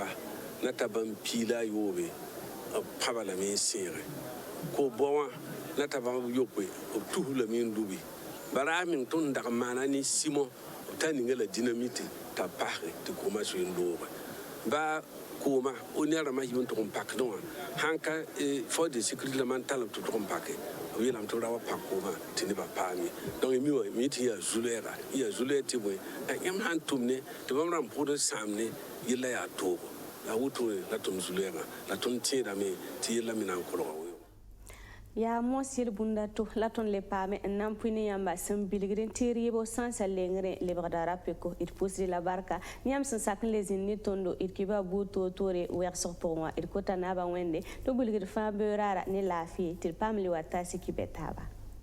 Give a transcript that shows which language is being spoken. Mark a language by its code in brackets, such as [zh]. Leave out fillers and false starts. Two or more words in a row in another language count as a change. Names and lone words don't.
[mos] na ta bãmb piila a yoobe b pãba lame n sẽege ko bao wã na ta bãmb yope b tus lame n lubi bara meng tõnd n dag n maana ne simon b tar ninga la dinamite t'a pasge tɩ kooma soe n looge ba kooma o ne rãmbã yɩm n tʋg n pakdẽ wã sãn ka [fr] force de sécurité [mos] lame n talb tɩ tʋg n pake b yeelame tɩ ra wa pak koomã tɩ nebã paame donc mi wã mi tɩ yaa zulɛɛga yaa zulɛɛ tɩ bõe yãmb sãn tʋmne tɩ bãmb rãmb pʋgd n sãamne yella yaa toogo la wotore la tõnd zulɛɛgã la tõnd tẽedame tɩ yella me na n kolga weo ya mosil bunda to la tõnd le paame n na n pʋɩ ne yãmba sẽn bilgd n tɩ rɩɩbo sãnsa lengre lebgda rapeko d pʋsd la barka ne yãmb sẽn sak n le zĩnd ne tõndo d kɩba buud toor-toore wɛgsg pʋgẽ wã d kota naabã wẽnde tɩ bilgd fãa beoor raara ne laafɩ tɩ d paam le wa taasɩ kɩ bɛ taaba